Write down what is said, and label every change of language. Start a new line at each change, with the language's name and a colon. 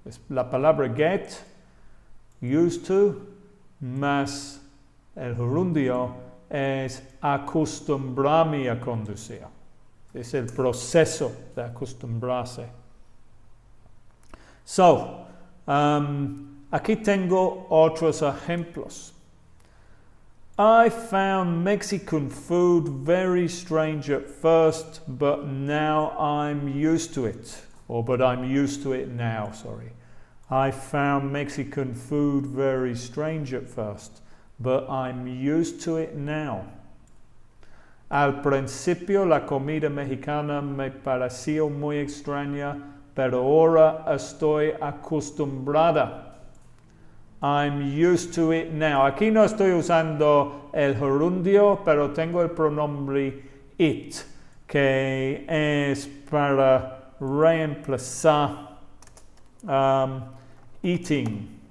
Spanish: La palabra get, used to, más el gerundio es acostumbrarme a conducir. Es el proceso de acostumbrarse. So, aquí tengo otros ejemplos.
English: I found Mexican food very strange at first, but now I'm used to it. But I'm used to it now, sorry. I found Mexican food very strange at first, but I'm used to it now.
Spanish: Al principio la comida mexicana me pareció muy extraña, pero ahora estoy acostumbrada.
English: I'm used to it now.
Spanish: Aquí no estoy usando el gerundio, pero tengo el pronombre it, que es para reemplazar eating.